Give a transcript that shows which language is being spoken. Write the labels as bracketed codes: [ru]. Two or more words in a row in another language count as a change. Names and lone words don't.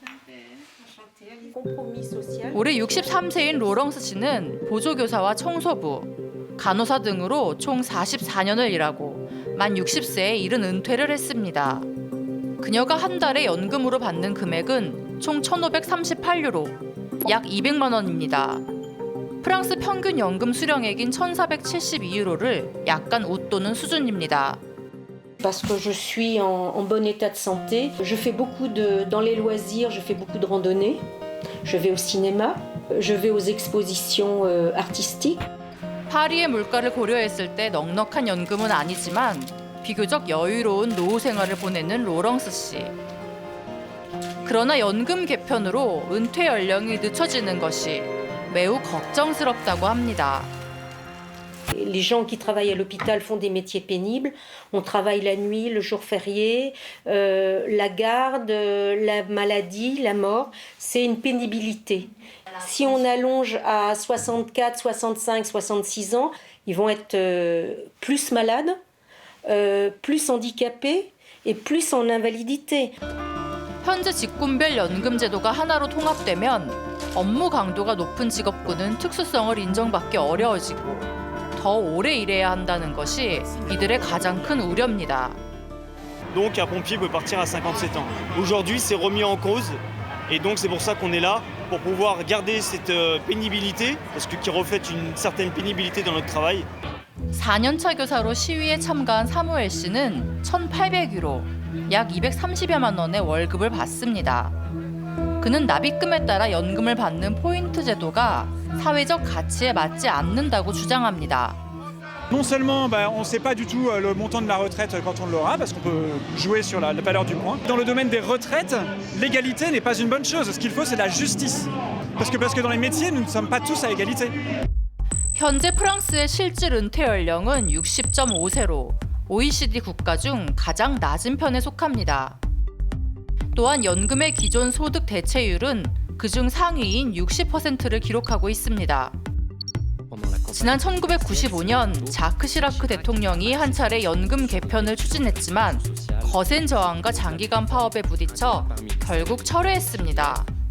[ko] 올해 63세인 로렁스 씨는 보조교사와 청소부, 간호사 등으로 총 44년을 일하고 만 60세에 이른 은퇴를 했습니다. 그녀가 한 달에 연금으로 받는 금액은 총 1,538유로, 약 200만 원입니다. 프랑스 평균 연금 수령액인 1,472유로를 약간 웃도는 수준입니다. [fr] Parce que je suis en bon état de santé, je fais beaucoup dans les loisirs, je fais beaucoup de randonnées, je vais au cinéma, je vais aux expositions artistiques. [ko] 파리의 물가를 고려했을 때 넉넉한 연금은 아니지만 비교적 여유로운 노후 생활을 보내는 로렁스 씨. 그러나 연금 개편으로 은퇴 연령이 늦춰지는 것이 매우 걱정스럽다고 합니다. [fr] Les gens qui travaillent à l'hôpital font des métiers pénibles. On travaille la nuit, le jour férié, la garde, la maladie, la mort. C'est une pénibilité. Si on allonge à 64, 65, 66 ans, ils vont être plus malades, plus handicapés et plus en invalidité. [ko] 현재 직군별 연금 제도가 하나로 통합되면 업무 강도가 높은 직업군은 특수성을 인정받기 어려워지고 더 오래 일해야 한다는 것이 이들의 가장 큰 우려입니다. [fr] Donc un pompier peut partir à 57 ans. Aujourd'hui, c'est remis en cause et donc c'est pour ça qu'on est là pour pouvoir garder cette pénibilité parce que qui reflète une certaine pénibilité dans notre travail. [ko] 4년차 교사로 시위에 참가한 사무엘 씨는 1,800유로, 약 230여만 원의 월급을 받습니다. 그는 납입금에 따라 연금을 받는 포인트 제도가 사회적 가치에 맞지 않는다고 주장합니다. [fr] Non seulement on ne sait pas du tout le montant de la retraite quand on l'aura, parce qu'on peut jouer sur la valeur du point. Dans le domaine des retraites, l'égalité n'est pas une bonne chose. Ce qu'il faut, c'est la justice. Parce que dans les métiers, nous ne sommes pas tous à égalité. [ko] 현재 프랑스의 실질 은퇴 연령은 60.5세로 OECD 국가 중 가장 낮은 편에 속합니다. 또한 연금의 기존 소득 대체율은 그중 상위인 60%를 기록하고 있습니다. 지난 1995년 자크 시라크 대통령이 한 차례 연금 개편을 추진했지만 거센 저항과 장기간 파업에 부딪혀 결국 철회했습니다.